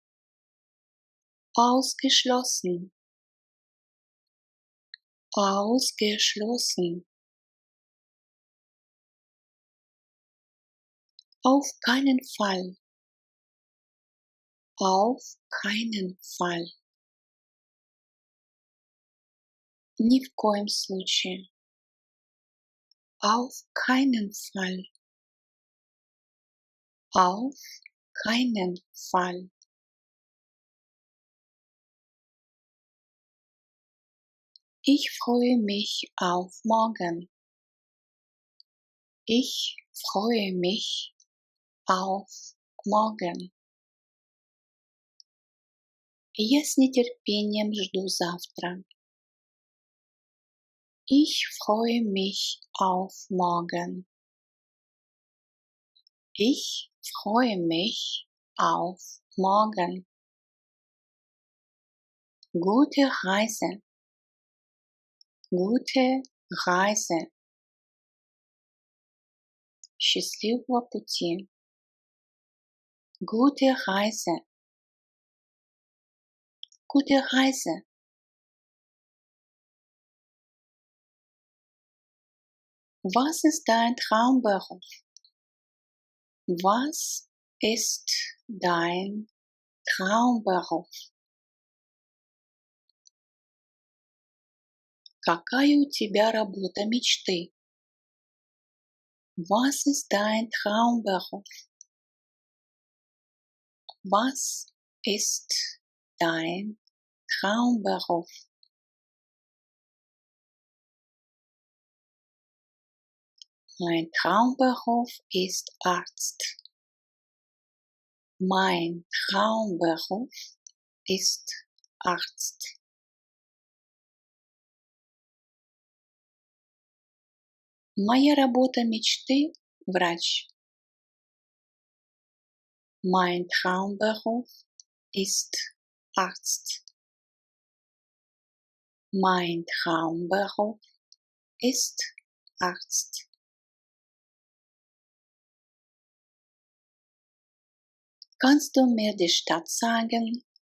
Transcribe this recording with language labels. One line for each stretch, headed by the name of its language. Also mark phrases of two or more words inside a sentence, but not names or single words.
German: Ausgeschlossen. Ausgeschlossen. Auf keinen Fall. Auf keinen Fall.
Russian: Ни в коем случае.
German: Auf keinen Fall. Auf keinen Fall. Ich freue mich auf morgen. Ich freue mich auf morgen.
Russian: Я с нетерпением жду завтра.
German: Ich freue mich auf morgen. Ich freue mich auf morgen. Gute Reise. Gute Reise.
Russian: Счастливого пути.
German: Gute Reise. Gute Reise. Was ist dein Traumberuf? Was ist dein Traumberuf?
Russian: Какая у тебя работа мечты?
German: Was ist dein Traumberuf? Was ist dein Traumberuf? Mein Traumberuf ist Arzt. Mein Traumberuf ist Arzt.
Russian: Моя работа мечты – врач.
German: Mein Traumberuf ist Arzt. Mein Traumberuf ist Arzt. Kannst du mir die Stadt sagen?